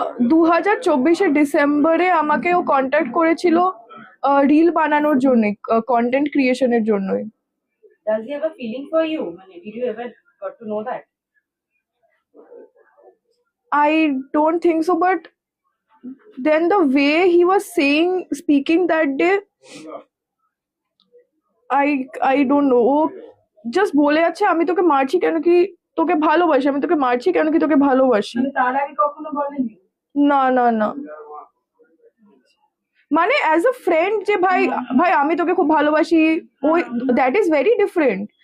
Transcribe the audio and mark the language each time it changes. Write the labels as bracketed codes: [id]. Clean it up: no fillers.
[bn] 2024 ডিসেম্বরে আমাকে ও কন্ট্যাক্ট করেছিল রিল বানানোর জন্য, কন্টেন্ট ক্রিয়েশনের জন্যই। [en] Does he have a feeling for you? মানে did you ever got to know that? I don't think so, but then the way he was speaking that day, I don't know. [bn] O just বলে যাচ্ছে আমি তোকে মারছি কেন কি তোকে ভালোবাসি, আমি তোকে মারছি কেন কি তোকে ভালোবাসি। মানে তার আগে কখনো বলেননি? না, মানে অ্যাজ আ ফ্রেন্ড যে ভাই ভাই আমি তোকে খুব ভালোবাসি, ওই [en] That is very different.